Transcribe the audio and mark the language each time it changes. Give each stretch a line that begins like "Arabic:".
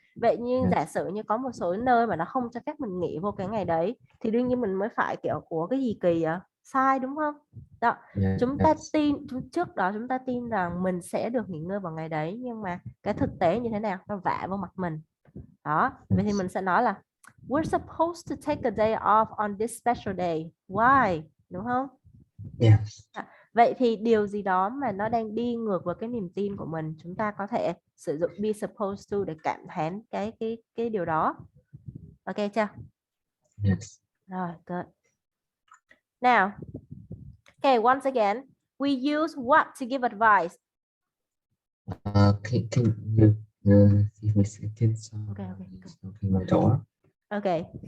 Vietnamese: Vậy nhưng giả
English: Yes.
Vietnamese: sử như có một số nơi mà nó không cho phép mình nghỉ vô cái ngày đấy thì đương nhiên mình mới phải kiểu của cái gì kỳ à? Sai đúng không? Đó, chúng ta
English: Yes.
Vietnamese: tin trước đó chúng ta tin rằng mình sẽ được nghỉ ngơi vào ngày đấy, nhưng mà cái thực tế như thế nào? Nó vả vào mặt mình. Đó, vậy thì
English: Yes.
Vietnamese: mình sẽ nói là
English: we're supposed to take a day off on this special day.
Vietnamese: Why? Đúng không?
English: Yes.
Vietnamese: Vậy thì điều gì đó mà nó đang đi ngược với cái niềm tin của mình, chúng ta có thể sử dụng be supposed to để cảm thán cái điều đó. Ok chưa?
English: Yes.
Vietnamese: Rồi, good.
English: Now, okay, once again, we use what to give advice. Can you give me a second? Okay, Something my door. okay.